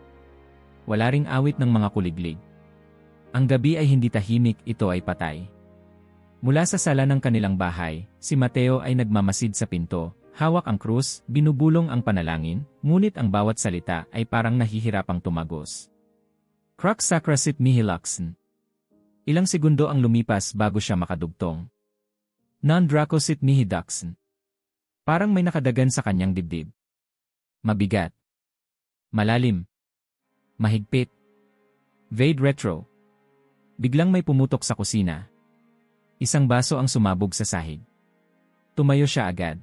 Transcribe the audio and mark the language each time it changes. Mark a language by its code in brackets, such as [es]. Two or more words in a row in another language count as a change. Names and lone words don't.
[tl] Wala ring awit ng mga kuliglig. Ang gabi ay hindi tahimik, ito ay patay. Mula sa sala ng kanilang bahay, si Mateo ay nagmamasid sa pinto. Hawak ang krus, binubulong ang panalangin, ngunit ang bawat salita ay parang nahihirapang tumagos. [la] Crux sacra sit mihi luxen. [tl] Ilang segundo ang lumipas bago siya makadugtong. [la] Non draco sit mihi duxen. [tl] Parang may nakadagan sa kanyang dibdib. Mabigat. Malalim. Mahigpit. [la] Vade retro. [tl] Biglang may pumutok sa kusina. Isang baso ang sumabog sa sahig. Tumayo siya agad.